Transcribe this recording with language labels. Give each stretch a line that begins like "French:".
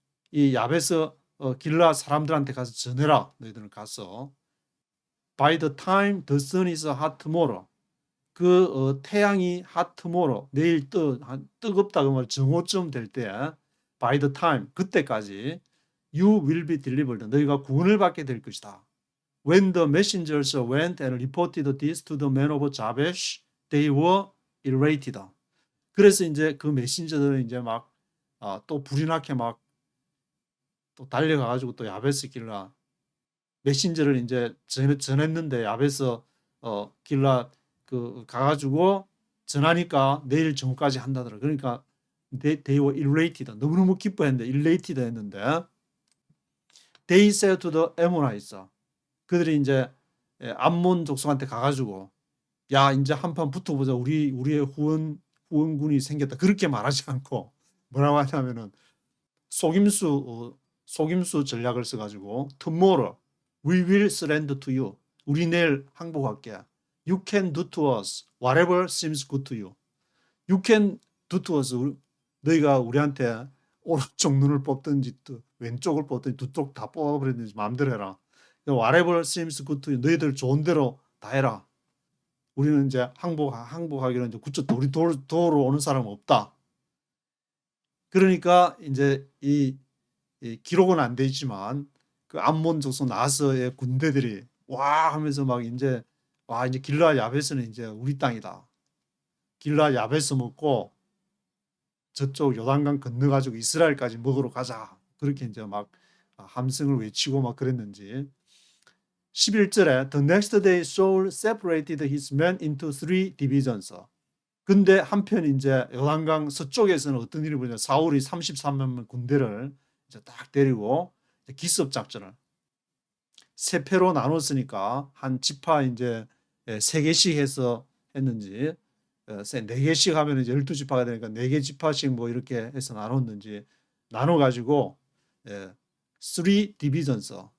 Korean: 이 야베스 길르앗 사람들한테 가서 전해라. 너희들은 가서
English: by the time the sun is hot tomorrow.
Korean: 태양이
English: hot tomorrow,
Korean: 내일 뜨겁다 그 말 정오쯤 될 때,
English: by the time,
Korean: 그때까지
English: you will be delivered,
Korean: 너희가 구원을 받게 될 것이다.
English: When the messengers went and reported this to the men of Jabesh, they were elated.
Korean: 그래서 이제 그 메신저들은 이제 막 또 불이 나게 막 또 달려가가지고 또 야베스 길라 메신저를 이제 전했는데 야베스 길라 가가지고 전하니까 내일 정오까지 한다더라. 그러니까
English: they were elated.
Korean: 너무너무 기뻐했는데 elated 했는데
English: they said to the Ammonites,
Korean: 그들이 이제 암몬 족속한테 가가지고 야 이제 한판 붙어보자. 우리의 후원군이 생겼다. 그렇게 말하지 않고 뭐라고 하냐면은 속임수 전략을 써가지고
English: tomorrow we will surrender to you.
Korean: 우리 내일 항복할게.
English: You can do to us whatever seems good to you. You can do to us.
Korean: 너희가 우리한테 오른쪽 눈을 뽑든지 왼쪽을 뽑든지 두 쪽 다 뽑아버리든지 마음대로 해라.
English: Whatever seems good to you.
Korean: 너희들 좋은 대로 다 해라. 우리는 이제 항복하기로 이제 굳이 우리 도로 오는 사람은 없다. 그러니까 이제 이 기록은 안 돼 있지만 그 암몬 족속 나하스의 군대들이 와 하면서 막 이제 이제 길라 야베스는 이제 우리 땅이다. 길라 야베스 먹고 저쪽 요단강 건너가지고 이스라엘까지 먹으러 가자. 그렇게 이제 막 함성을 외치고 막 그랬는지. 11절에
English: The next day Saul separated his men into 3 divisions.
Korean: 근데 한편 이제 요단강 서쪽에서는 어떤 일이 벌어졌냐. 사울이 33만 군대를 이제 딱 데리고 기습 작전을 세 패로 나눴으니까 한 지파 이제 3개씩 해서 했는지 4개씩 하면 이제 12지파가 되니까 4개 지파씩 뭐 이렇게 해서 나눴는지 나눠 가지고
English: 3 divisions